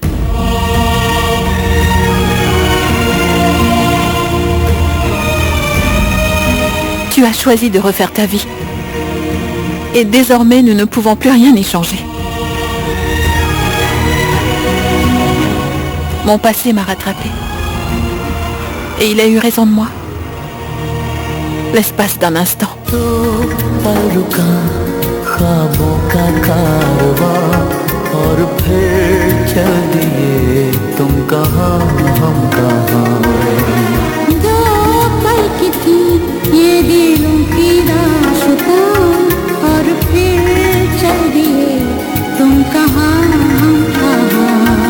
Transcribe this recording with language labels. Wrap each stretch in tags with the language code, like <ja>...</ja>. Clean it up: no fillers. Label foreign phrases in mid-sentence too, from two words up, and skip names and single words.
<fr>Tu as choisi de refaire ta vie. Et désormais, nous ne pouvons plus rien y changer. Mon passé m'a rattrapé. Et il a eu raison de moi. L'espace d'un instant.</fr> <hi>ख्वाबों का कारवां और फिर चल दिए तुम कहाँ हम कहाँ दो पल की थी ये दिलों की दास्तां और फिर चल दिए तुम कहाँ हम कहाँ</hi>